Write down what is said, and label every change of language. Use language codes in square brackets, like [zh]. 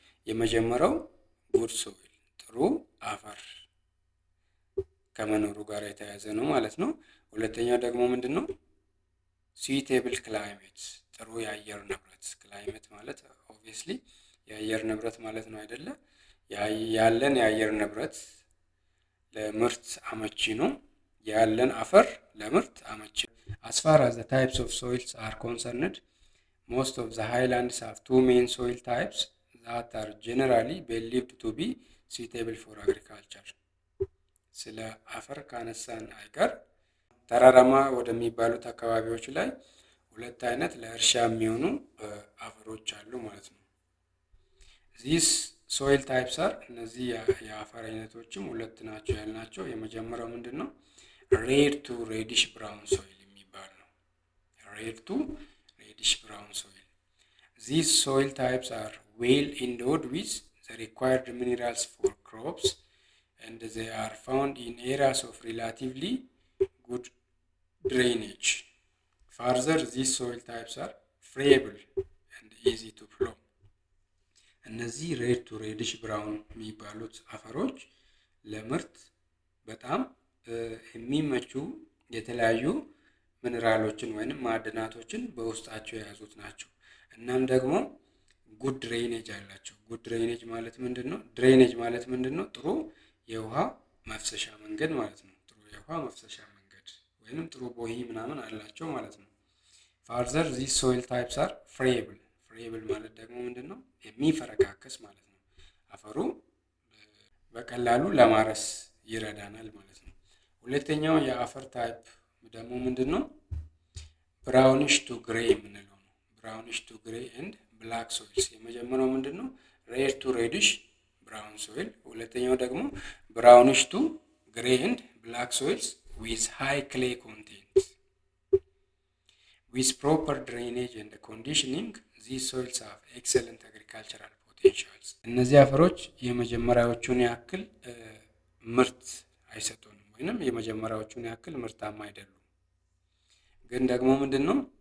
[am] የመጀመሪያው ጉድ ሶይል ጥሩ አፈር ከመኖሩ ጋር የተያያዘ ነው ማለት ነው። ሁለተኛው ደግሞ ምንድነው? [en] suitable climate [am] ጥሩ የአየር ንብረት። ክላይሜት ማለት ኦብቪየስሊ የአየር ንብረት ማለት ነው አይደለ? ያለን የአየር ንብረት ለምርት አመቺ [en] ነው። ያለን አፈር ለምርት አመቺ። As far as the types of soils are concerned, most of the highlands have two main soil types that are generally believed to be suitable for agriculture. [am] ስለ አፈር ካነሳን አይቀር ተራራማ ወደሚባሉት አካባቢዎች ላይ ሁለት አይነት ለእርሻ የሚሆኑ አፈሮች አሉ ማለት ነው። [en] These soil types are [am] እነዚህ የአፈር አይነቶችም ሁለት ናቸው ያልናቸው። የመጀመሪያው ምንድነው? [en] red to reddish brown soil [am] የሚባል ነው። [en] red to reddish brown soil. These soil types are well endowed with the required minerals for crops and they are found in areas of relatively good drainage. Further, these soil types are friable and easy to plow. [am] እነዚህ ሬድ ቱ ሬዲሽ ብራውን የሚባሉት አፈሮች ለምርት በጣም የሚመቹ የተለያዩ ሚነራሎችን ወይንም ማዕድናቶችን በውስጣቸው የያዙት ናቸው። እናም ደግሞ ጉድ ድሬኔጅ አላቸው። ጉድ ድሬኔጅ ማለት ምንድነው? ድሬኔጅ ማለት ምንድነው? ጥሩ የውሃ መፍሰሻ መንገድ ማለት ነው። ጥሩ የውሃ መፍሰሻ መንገድ ወይንም ጥሩ ቦይ ምናምን አላቸው ማለት ነው። [en] Further, these soil types are friable. [am] friable ማለት ደግሞ ምንድነው? የሚፈረካከስ ማለት ነው። አፈሩ በቀላሉ ለማረስ ይረዳናል ማለት ነው። ሁለተኛው የአፈር ታይፕ ደግሞ ምንድነው? [en] ብራውኒሽ ቱ ግሬ [am] የምንለው ነው። [en] ብራውኒሽ ቱ ግሬ ኤንድ ብላክ ሶይልስ። [am] የመጀመሪያው ምንድነው? [en] ሬድ ቱ ሬዲሽ ብራውን ሶይል። [am] ሁለተኛው ደግሞ [en] ብራውኒሽ ቱ ግሬ ኤንድ ብላክ ሶይልስ with high clay content. With proper drainage and conditioning, these soils have excellent agricultural potentials. [am] እነዚህ አፈሮች የመጀመሪያዎቹን ያክል ምርት አይሰጡንም ወይንም የመጀመሪያዎቹን ያክል ምርታማ አይደሉም። ግን ደግሞ ምንድነው?